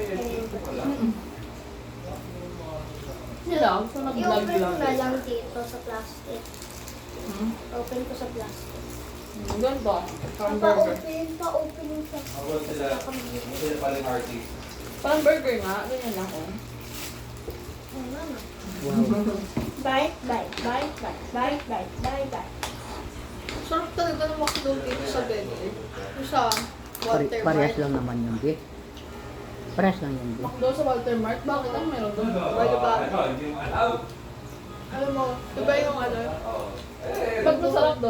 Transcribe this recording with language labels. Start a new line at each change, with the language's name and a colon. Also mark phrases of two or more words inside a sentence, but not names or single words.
Filipino: Sila, gusto nag-vlog I-open lang. mo na lang dito sa plastic. Hmm? Open ko sa plastic. Ganito, parang burger. Pa-open yung sa Parang burger nga, ganyan lang oh.
English: Bite, bite, bite, bite, bite, bite, bite, bite.
Filipino: Sarap talaga ng McDo dito sa Benny. Yung sa parehas Watermark. lang naman yung beef. Parehas lang yung beef. McDo sa Walter Mart, bakit ang meron doon? Wala ba? Alam mo, diba yung ano? Ba't masarap doon?